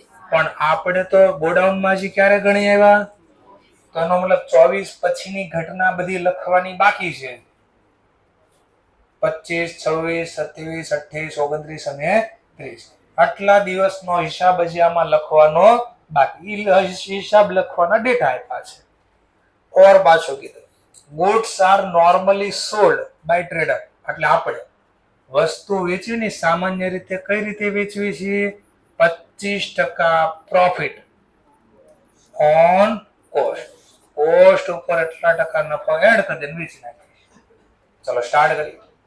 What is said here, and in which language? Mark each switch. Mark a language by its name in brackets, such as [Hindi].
[Gujarati] પણ આપણે તો ગોડાઉનમાં હજી ક્યારે ગણી આવ્યા? તો એનો મતલબ 24 પછીની ઘટના બધી લખવાની બાકી છે. 25, 26, 27, 28, 29 અને 30. આટલા દિવસનો હિસાબ હજી આમાં લખવાનો બાકી. હિસાબ લખવાના ડેટા આપ્યા છે. ઓર પાછો કીધું, [English] goods are normally sold by trader. [Gujarati] એટલે આપણે વસ્તુ વેચવીની સામાન્ય રીતે કઈ રીતે વેચવી છે? [English] 25% profit on cost. [Gujarati] કોસ્ટ ઉપર એટલા ટકા નફો એડ કરી દઈને વેચી નાખીએ. ચલો સ્ટાર્ટ કરીએ.